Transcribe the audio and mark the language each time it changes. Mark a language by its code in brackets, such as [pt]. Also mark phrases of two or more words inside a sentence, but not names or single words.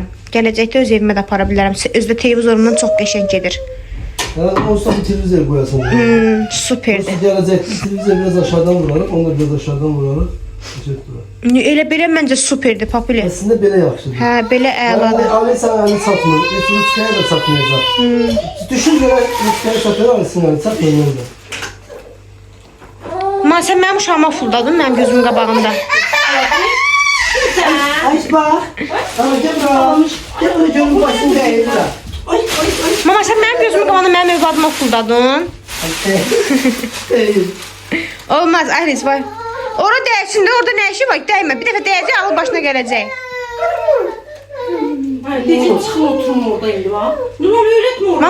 [az] Gələcəkdə öz evimə də apara bilərəm. Özdə televizorumdan çox qəşəng gedir. yani olsa bir televizor qoyasan. Superdir. Gələcəkdə televizor biraz aşağıdan vurarıq, onu da biraz aşağıdan vurarıq. Elə belə məncə superdir papili. Əslində belə yaxşıdır. Hə, belə əladır. [tr] Alisa yani satmıyor. Rütkaya da satmayacak. Düşün göre Rütkaya satıyor, Alisa'nın yani satmıyor. [az] Ma sən mənim uşağıma fuldadın, mənim gözümün qabağında. [tr] Ayş bak. Ama gel buraya. Gel buraya gözümün başında eğildi. [az] Mama sən mənim gözümün qabağında mənim övladıma fuldadın. Olmaz, Aris var. Ora dəysin də, orada nə işi var? Dəymə. Bir dəfə dəyəcək, ağıl başına gələcək. Necə çıxın oturun orada indi va? Nurhan öyrətmə onu.